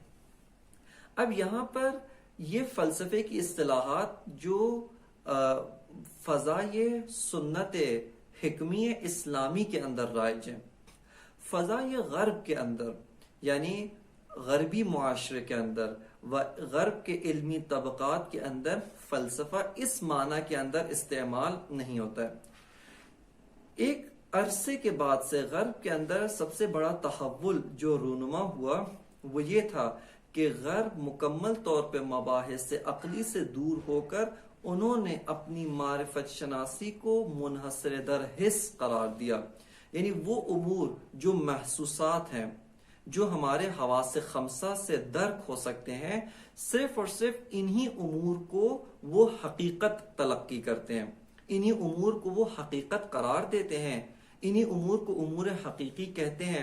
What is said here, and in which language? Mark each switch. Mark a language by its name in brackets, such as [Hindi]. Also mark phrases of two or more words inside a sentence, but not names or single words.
[Urdu] اب یہاں پر یہ فلسفے کی اصطلاحات جو فضائے سنت حکمی اسلامی کے اندر رائج ہیں، فضائے غرب کے اندر یعنی غربی معاشرے کے اندر و غرب کے علمی طبقات کے اندر فلسفہ اس معنی کے اندر استعمال نہیں ہوتا ہے. ایک عرصے کے بعد سے غرب کے اندر سب سے بڑا تحول جو رونما ہوا وہ یہ تھا کہ غرب مکمل طور پہ مباحث عقلی سے دور ہو کر انہوں نے اپنی معرفت شناسی کو [Persian] منحصر در حس [Urdu] قرار دیا. یعنی وہ امور جو محسوسات ہیں، جو ہمارے حواس خمسہ سے درک ہو سکتے ہیں، صرف اور صرف انہی امور کو وہ حقیقت تلقی کرتے ہیں، انہی امور کو وہ حقیقت قرار دیتے ہیں، انہی امور کو امور حقیقی کہتے ہیں.